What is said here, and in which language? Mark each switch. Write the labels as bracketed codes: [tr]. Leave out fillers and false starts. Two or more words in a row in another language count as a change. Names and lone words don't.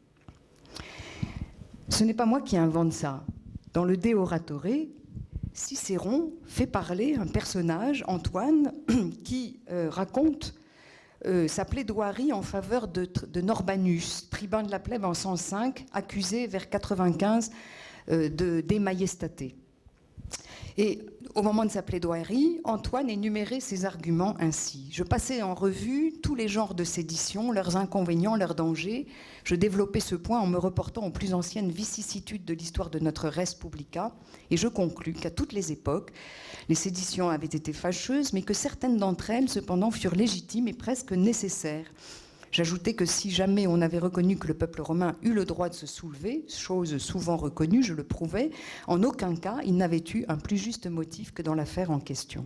[fr] Ce n'est pas moi qui invente ça. Dans le De Oratore, Cicéron fait parler un personnage, Antoine, qui raconte sa plaidoirie en faveur de Norbanus, tribun de la plèbe en 105, accusé vers 95 de majestaté. Et au moment de sa plaidoirie, Antoine énumérait ses arguments ainsi. Je passais en revue tous les genres de sédition, leurs inconvénients, leurs dangers. Je développais ce point en me reportant aux plus anciennes vicissitudes de l'histoire de notre [la] res publica, [fr] et je conclus qu'à toutes les époques, les séditions avaient été fâcheuses, mais que certaines d'entre elles, cependant, furent légitimes et presque nécessaires. J'ajoutais que si jamais on avait reconnu que le peuple romain eut le droit de se soulever, chose souvent reconnue, je le prouvais, en aucun cas il n'avait eu un plus juste motif que dans l'affaire en question.